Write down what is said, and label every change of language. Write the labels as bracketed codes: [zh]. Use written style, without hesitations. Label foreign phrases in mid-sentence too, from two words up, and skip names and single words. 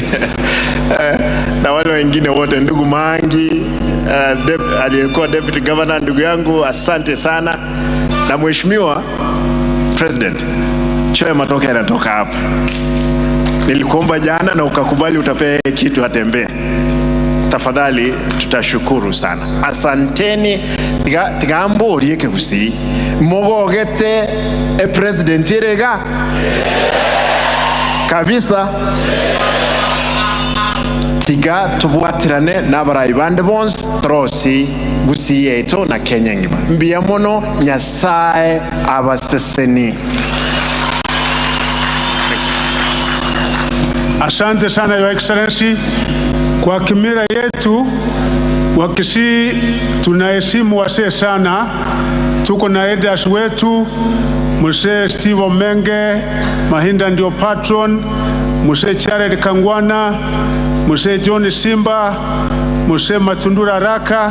[sw] Na wale wengine wote, ndugu Mangi, aliyekuwa [en] deputy governor, [sw] ndugu yangu, asante sana. Na mheshimiwa president, choe matoke yanatoka hapa. Nilikuomba jana na ukakubali utapea kitu atembee. Tafadhali, tutashukuru sana. Asanteni. [guz] Tigambo rieke Kisii. Mogogete president irega. [sw] Kabisa. [guz] Tiga tubwatirane n'abarayi bande bonse trosi Kisii yetu na Kenya ngima. Mbia mono Nyasaye abaseseni. [sw] Asante sana [en] Your Excellency. [sw] Kwa kimila yetu wa Kisii tunaheshimu wasee sana. Tuko na elders wetu, Mzee Steve Omenge Mahinda ndio patron, Mzee Charles Kangwana, Mzee John Simba, Mzee Matundura Raka.